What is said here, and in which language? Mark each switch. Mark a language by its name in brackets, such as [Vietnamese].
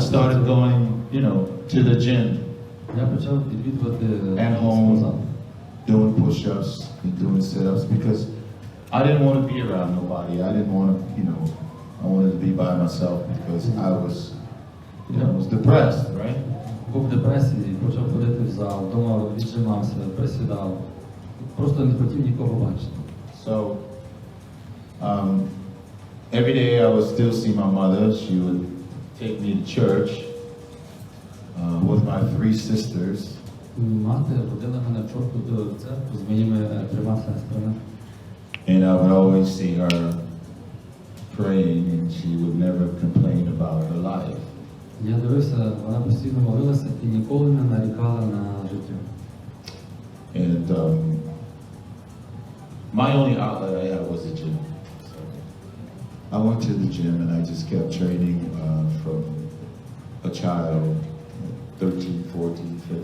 [English] started going, you know, to the gym, [Ukrainian] я почав відвідувати [English] at home, doing push-ups and doing sit-ups because I didn't want to be around nobody. I didn't want to, you know, I wanted to be by myself because I was, you know, was depressed, right? [Ukrainian] Був в депресії, почав ходити в зал, вдома віджимався, присідав. Просто не хотів нікого бачити. [English] So every day I would still see my mother. She would take me to church with my 3 sisters. [Ukrainian] Мати водила мене в церкву з моїми 3 сестрами. [English] And I would always see her praying, and she would never complain about her life. [Ukrainian] Я дивився, вона постійно молилася і ніколи не нарікала на життя. [English] And my only outlet I had was the gym. So I went to the gym and I just kept training from a child, 13, 14,